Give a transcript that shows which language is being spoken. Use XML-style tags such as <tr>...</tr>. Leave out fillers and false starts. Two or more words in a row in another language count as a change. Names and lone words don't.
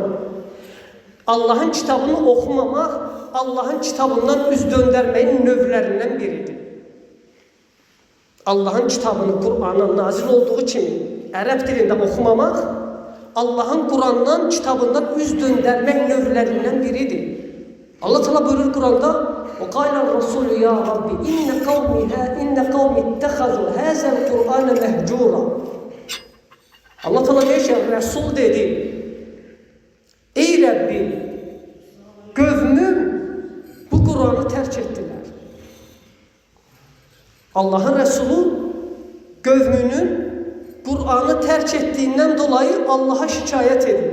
<az>Allahın kitabını oxumamaq, Allahın kitabından üz döndərməyin növlərindən biridir. Allahın kitabını, Qur'anın nazil olduğu kimi ərəb dilində oxumamaq, Allahın Qur'andan, kitabından üz döndərmək növlərindən biridir. Allah Teala buyurur Qur'anda:</az> <ar>"وَقَالَ الرَّسُولُ يَا رَبِّ إِنَّ قَوْمِ اتَّخَذُوا هَذَا الْقُرْآنَ مَهْجُورًا."</ar> <az>Allah Teala deyir ki, Resul dedi: "Ey Rəbbim, qövmüm bu Qur'anı tərk etdilər." Allahın Resulü qövmünün Qur'anı tərk etdiyindən dolayı Allaha şikayət edir.</az>